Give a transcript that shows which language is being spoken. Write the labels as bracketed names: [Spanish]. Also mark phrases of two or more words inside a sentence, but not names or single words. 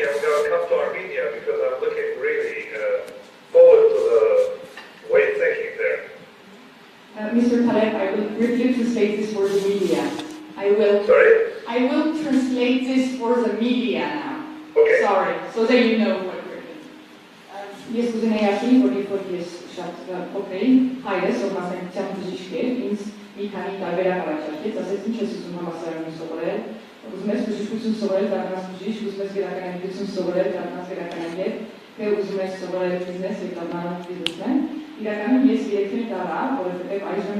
[English] I'm going to come to Armenia because I'm looking really forward to the way of thinking there. Mr. Taleb, I will briefly translate this for the media. Sorry? I will translate this for the media now. Okay. Sorry, so that you know what we're doing. [Armenian] Ես կուզենայի ասել, որ ես շատ փոքրեի, հայրս, ով մասնագիտության բժիշկ էր, ինձ մի քանի տարբերակ առաջարկեց, ասեց ինչ ես ուզում համալսարանում սովորել, ուզում ես բժշկություն սովորել, դառնաս բժիշկ, ուզում ես գերականագիտություն սովորել, դառնաս գերականագետ, թե ուզում ես սովորել բիզնես, դառնալ բիզնեսմեն։ իրականում ես երեքներ տարա, որովհետև այժմ